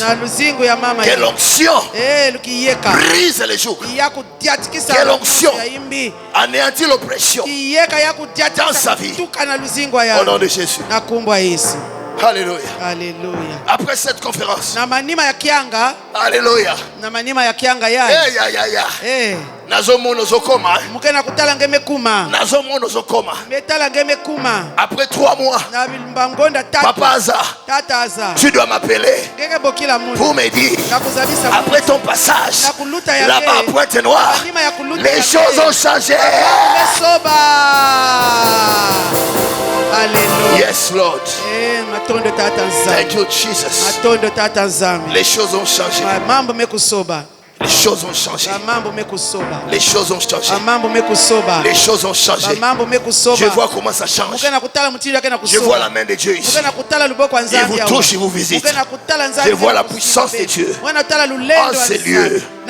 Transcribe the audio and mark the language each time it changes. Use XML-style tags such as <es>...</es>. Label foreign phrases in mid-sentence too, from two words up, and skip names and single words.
<fr>Quelle onction brise les jours. Quelle onction anéantit l'oppression dans sa vie. Au nom de Jésus. Alléluia. Après cette conférence. Alléluia.</fr> <ln>Nazomono zokoma. Nazomono zokoma.</ln> <fr>Après 3 mois, Papa Aza, tu dois m'appeler pour me dire, après ton passage là-bas à Pointe-Noire, les choses ont changé. Alléluia.</fr> <en>Yes, Lord. Thank you, Jesus.</en> <fr>Les choses ont changé. Les choses ont changé. Les choses ont changé. Les choses ont changé. Je vois comment ça change. Je vois la main de Dieu ici. Il vous touche, il vous visite. Je vois la puissance de Dieu en ces lieux.</fr>